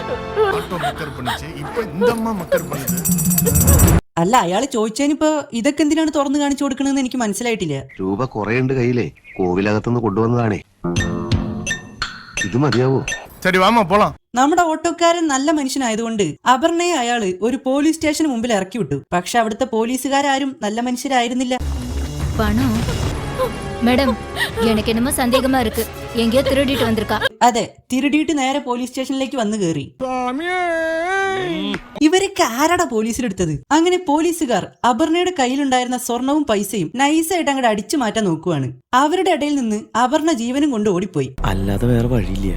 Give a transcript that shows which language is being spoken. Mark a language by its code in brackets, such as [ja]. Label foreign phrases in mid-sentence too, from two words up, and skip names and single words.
[ml] അല്ല, അയാൾ ചോദിച്ചതിനിപ്പോ ഇതൊക്കെ എന്തിനാണ് തുറന്നു കാണിച്ചു കൊടുക്കണെന്ന് എനിക്ക് മനസ്സിലായിട്ടില്ല. രൂപ കുറേയുണ്ട് കയ്യിലേ, കോവിലകത്തുനിന്ന് കൊണ്ടുവന്നതാണേ. ഇത് മതിയാവോ? ശരി വാമ പോളാം. നമ്മുടെ ഓട്ടോക്കാരൻ നല്ല മനുഷ്യനായതുകൊണ്ട് അപർണയെ അയാള് ഒരു പോലീസ് സ്റ്റേഷന് മുമ്പിൽ ഇറക്കി വിട്ടു. പക്ഷെ അവിടുത്തെ പോലീസുകാരും നല്ല മനുഷ്യരായിരുന്നില്ല. [ta] பணம் மேடம் எனக்கு என்னமோ சந்தேகமா இருக்கு எங்கேயோ திருடிட்டு வந்திருக்கா. [ml] അതെ, തിരുടിയിട്ട് നേരെ പോലീസ് സ്റ്റേഷനിലേക്ക് വന്നു കയറി. ഇവരൊക്കെ ആരാടാ പോലീസിലെടുത്തത്? അങ്ങനെ പോലീസുകാർ അപർണയുടെ കയ്യിലുണ്ടായിരുന്ന സ്വർണവും പൈസയും നൈസായിട്ട് അങ്ങോട്ട് അടിച്ചു മാറ്റാൻ നോക്കുവാണ്. അവരുടെ ഇടയിൽ നിന്ന് അപർണ ജീവനും കൊണ്ട് ഓടിപ്പോയി. അല്ലാതെ വേറെ വഴിയില്ല.